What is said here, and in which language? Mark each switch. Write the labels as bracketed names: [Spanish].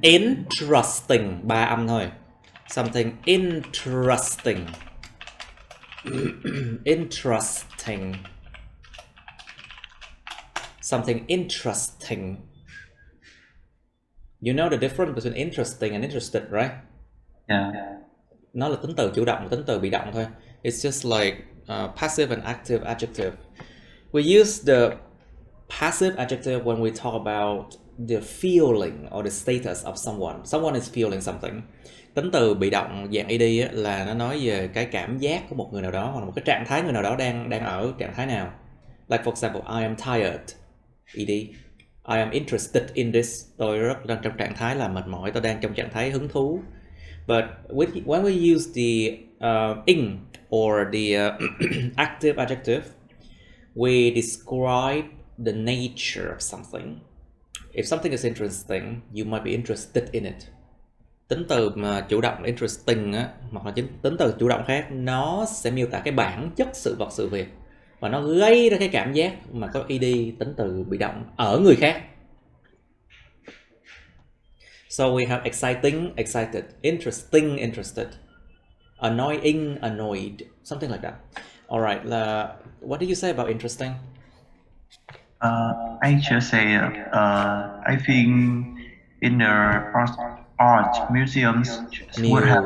[English] interesting. [Vietnamese] 3 âm thôi. [English] Something interesting. Interesting. Something interesting. You know the difference between interesting and interested, right? Yeah. [Vietnamese] Nó là tính từ chủ động, tính từ bị động thôi. [English] It's just like passive and active adjective. We use the passive adjective when we talk about the feeling or the status of someone. Someone is feeling something. [Vietnamese] Tính từ bị động dạng ed á, là nó nói về cái cảm giác của một người nào đó, hoặc là một cái trạng thái người nào đó đang ở trạng thái nào. [English] Like for example, I am tired. Ed. I am interested in this. [Vietnamese] Tôi rất đang trong trạng thái là mệt mỏi. Tôi đang trong trạng thái hứng thú. [English] But when we use the in or the active adjective, we describe the nature of something. If something is interesting, you might be interested in it. [Vietnamese] Tính từ mà chủ động interesting á, hoặc là tính từ chủ động khác, nó sẽ miêu tả cái bản chất sự vật sự việc, và nó gây ra cái cảm giác mà có ed, tính từ bị động ở người khác. [English] So we have exciting, excited, interesting, interested, annoying, annoyed, something like that. All right. What do you say about interesting? I just say I think in the art museums would have